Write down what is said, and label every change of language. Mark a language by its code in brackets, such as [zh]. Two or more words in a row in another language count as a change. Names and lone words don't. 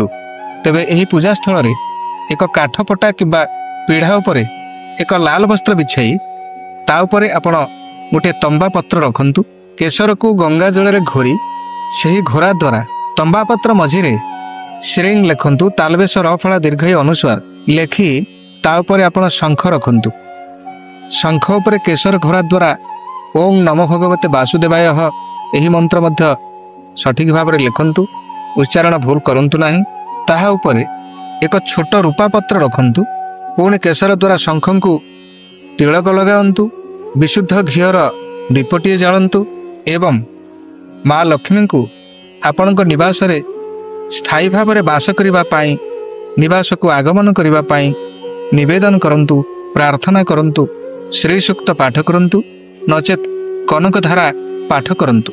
[or] ତେବେ ଏହି ପୂଜା ସ୍ଥଳ ରେ ଏକ କାଠପଟା କିବା ପିଢ଼ା ଉପରେ ଏକ ଲାଲ ବସ୍ତ୍ର ବିଛାଇ ତା ଉପରେ ଆପଣ ଗୋଟେ ତମ୍ବା ପତ୍ର ରଖନ୍ତୁ। କେଶର କୁ ଗଙ୍ଗା ଜଳ ରେ ଘୋରି ସେହି ଘୋରା ଦ୍ୱାରା ତମ୍ବା ପତ୍ର ମଝିରେ ଶ୍ରୀଂ ଲେଖନ୍ତୁ। ତାଳବ୍ୟଶ ରଫଳା ଦୀର୍ଘ ଅନୁସ୍ୱାର ଲେଖି ତା ଉପରେ ଆପଣ ଶଙ୍ଖ ରଖନ୍ତୁ। ଶଙ୍ଖ ଉପରେ କେଶର ଘୋରା ଦ୍ୱାରା [sa] ओम नमो भगवते वासुदेवाय [or] ଏହି ମନ୍ତ୍ର ମଧ୍ୟ ସଠିକ ଭାବ ରେ ଲେଖନ୍ତୁ। ଉଚ୍ଚାରଣ ଭୁଲ କରନ୍ତୁ ନାହିଁ। ତାହା ଉପରେ ଏକ ଛୋଟ ରୂପା ପତ୍ର ରଖନ୍ତୁ। ପୁଣି କେଶର ଦ୍ୱାରା ଶଙ୍ଖ କୁ ତିଳକ ଲଗାନ୍ତୁ। ବିଶୁଦ୍ଧ ଘିଅର ଦୀପଟିଏ ଜାଳନ୍ତୁ ଏବଂ ମା ଲକ୍ଷ୍ମୀ କୁ ଆପଣଙ୍କ ନିବାସ ରେ ସ୍ଥାୟୀ ଭାବ ରେ ବାସ କରିବା ପାଇଁ ନିବାସ କୁ ଆଗମନ କରିବା ପାଇଁ ନିବେଦନ କରନ୍ତୁ, ପ୍ରାର୍ଥନା କରନ୍ତୁ, ଶ୍ରୀ ସୂକ୍ତ ପାଠ କରନ୍ତୁ, ନଚେତ କନକଧାରା ପାଠ କରନ୍ତୁ।